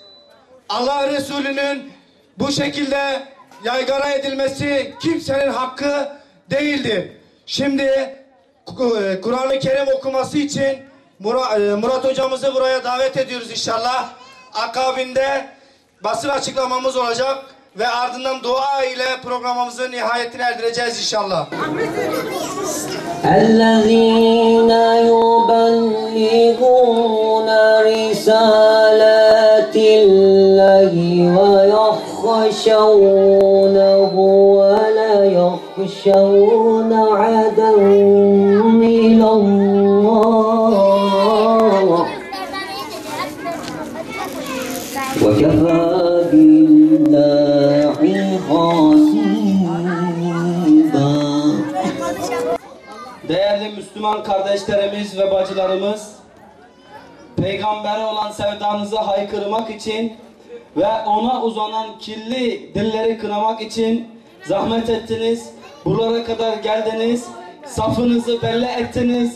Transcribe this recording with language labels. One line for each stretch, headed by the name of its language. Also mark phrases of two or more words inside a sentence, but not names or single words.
Turkish: Allah Resulü'nün bu şekilde yaygara edilmesi kimsenin hakkı değildir. Şimdi Kur'an-ı Kerim okuması için Murat hocamızı buraya davet ediyoruz inşallah. Akabinde basın açıklamamız olacak ve ardından dua ile programımızı nihayetine erdireceğiz inşallah.
Arabic: اَلَّذ۪ينَ يُبَلِّغُونَ رِسَالَاتِ اللّٰهِ وَيَخْشَوْنَهُ وَلَا يَخْشَوْنَ عَدًا إِلَى اللّٰهِ وَكَفَى بِاللّٰهِ حَسِيبًا.
Turkish: Değerli Müslüman kardeşlerimiz ve bacılarımız, Peygamber'e olan sevdanızı haykırmak için ve ona uzanan kirli dilleri kınamak için zahmet ettiniz, buralara kadar geldiniz, safınızı belli ettiniz.